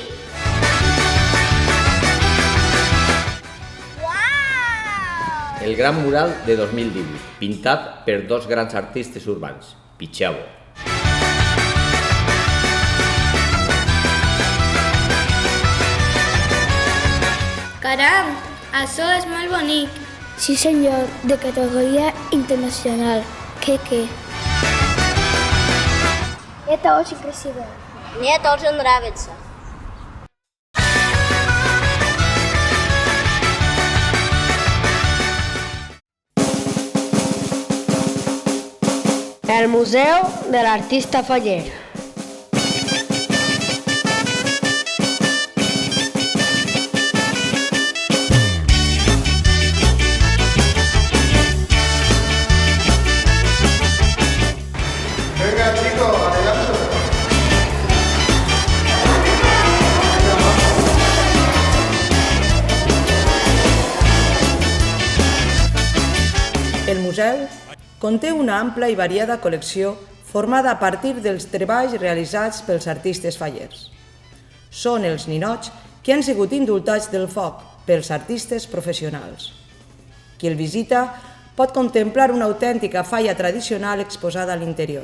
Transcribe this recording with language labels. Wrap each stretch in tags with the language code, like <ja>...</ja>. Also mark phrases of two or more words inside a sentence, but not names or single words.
<ca>El gran mural de 2018, pintat per dos grans artistes urbans, Pichavo. Caram, això és molt bonic. Sí senyor, de categoria internacional.</ca> <es>¿Qué?</es> <ru>Это очень красиво. Мне тоже нравится.</ru> <ca>El Museu de l'Artista Faller.</ca> <es>Venga, chicos, adelante.</es> <ca>El museu conté una ampla i variada col·lecció formada a partir dels treballs realitzats pels artistes fallers. Són els ninots que han sigut indultats del foc pels artistes professionals. Qui el visita pot contemplar una autèntica falla tradicional exposada a l'interior.</ca>